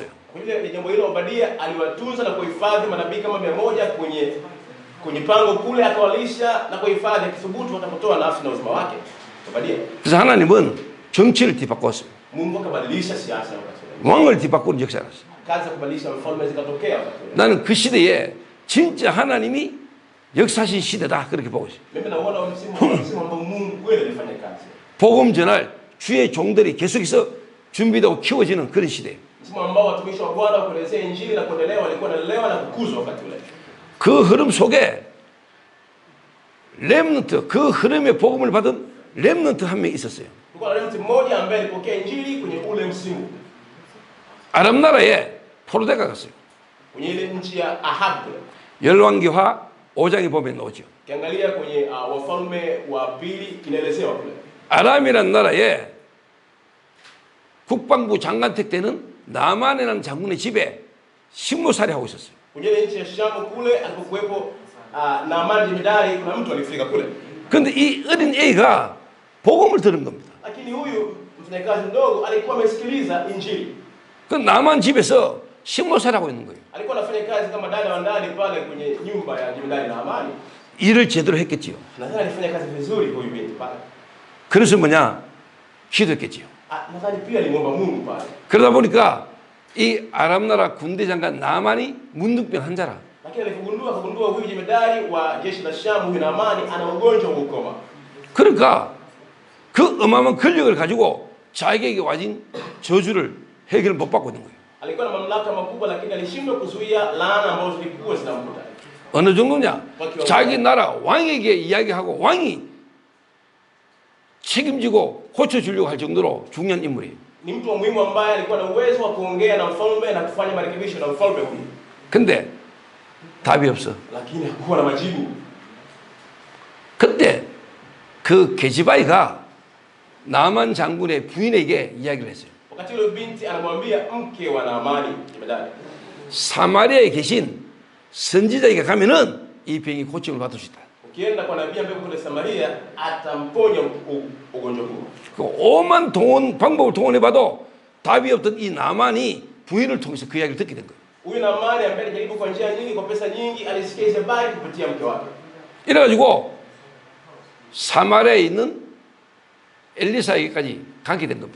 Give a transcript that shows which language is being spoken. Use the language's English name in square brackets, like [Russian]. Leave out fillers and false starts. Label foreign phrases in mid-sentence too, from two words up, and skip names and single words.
[Swahili] Kwa ile jambo hilo Obadia aliwatunza na kuhifadhi manabii kama 100 kwenye pango kule, akawalisha na kuhifadhi, akithubutu watapotoa nafsi na uzima wake. Obadia. [Korean] 그래서 하나님은 정치를 뒤바꿨어요. [Swahili] Mungu akabadilisha siasa wakati ule. [Korean] 왕을 뒤바꾸는 역사가 났어요. [Swahili] Kazi ya kubadilisha mfalme zikatokea wakati ule. [Korean] 나는 그 시대에 진짜 하나님이 역사하신 시대다 그렇게 보고 있어요. [Swahili] Mimi naona msimu ambao Mungu kweli alifanya kazi. [Korean] 복음 전할 주의 종들이 계속해서 준비되고 키워지는 그런 시대예요. [Swahili] Msimu ambao watumishi wa Bwana kuelezea injili na kuendelea walikuwa wanalelewa na kukuzwa wakati ule. [Korean] 그 흐름 속에 렘넌트, 그 흐름의 복음을 받은 렘넌트 한 명 있었어요. [Swahili] Kulikuwa na mtu mmoja ambaye alipokea injili kwenye ule msimu. [Korean] 아랍 나라에 포로대가 갔어요. [Swahili] Kwenye ile nchi ya Ahab. [Korean] 열왕기하 5장에 보면 나오죠. [Swahili] Kiangalia kwenye Wafalme wa Pili inaelezewa kule. [Korean] 아람이라는 나라에 국방부 장관택 때는 나만이라는 장군의 집에 식모살이 하고 있었어요. [Swahili] Kwenye ile nchi ya Shamu kule alipokuwepo Naaman jemedari, kuna mtu alifika kule. [Korean] 그런데 이 어린 애가 복음을 들은 겁니다. [Swahili] Lakini huyu mfanyakazi mdogo alikuwa amesikiliza injili. [Korean] 그 나만 집에서 식모살이 하고 있는 거예요. [Swahili] Alikuwa anafanya kazi kama dada wa ndani pale kwenye nyumba ya jemedari Naamani. [Korean] 일을 제대로 했겠지요. [Swahili] Nadhani alifanya kazi vizuri huyu binti pale. [Korean] 그래서 뭐냐? 기도했겠지요. [Swahili] Nadhani pia alimwomba Mungu pale. [Korean] 그러다 보니까 이 아랍 나라 군대 장관 나만이 문둥병 환자라. [Swahili] Lakini akagundua huyu jemedari wa jeshi la Shamu huyu Naamani ana ugonjwa wa ukoma. [Korean] 그러니까 그 어마어마한 권력을 가지고 자기에게 와진 저주를 해결을 못 받고 있는 거예요. [Swahili] Alikuwa na mamlaka makubwa lakini alishindwa kuzuia laana ambazo zilikuwa zinamkuta. [Korean] 어느 정도냐? 자기 나라 왕에게 이야기하고 왕이 책임지고 고쳐주려고 할 정도로 중요한 인물이에요. [Swahili] Ni mtu wa muhimu ambaye alikuwa na uwezo wa kuongea na mfalme na kufanya marekebisho na mfalme huyu. [Korean] 근데 답이 없어. [Swahili] Lakini hakuwa na majibu. [Korean] 그때 그 게지바이가 나만 장군의 부인에게 이야기를 했어요. [Swahili] Wakati yule binti anamwambia mke wa Naamani jemedari, [Korean] 사마리아에 계신 선지자에게 가면은 이 병이 고침을 받을 수 있다. [Swahili] ukienda kwa nabii ambaye kule Samaria atamponya ugonjwa huo. [Korean] 그 오만 방법을 동원해봐도 답이 없던 이 나만이 부인을 통해서 그 이야기를 듣게 된 거예요. [Swahili] Huyu Naamani ambaye alijaribu kwa njia nyingi, kwa pesa nyingi, alisikia hizo habari kupitia mke wake. [Korean] 이래가지고 사마리아에 있는 엘리사에게까지 가게 된 겁니다.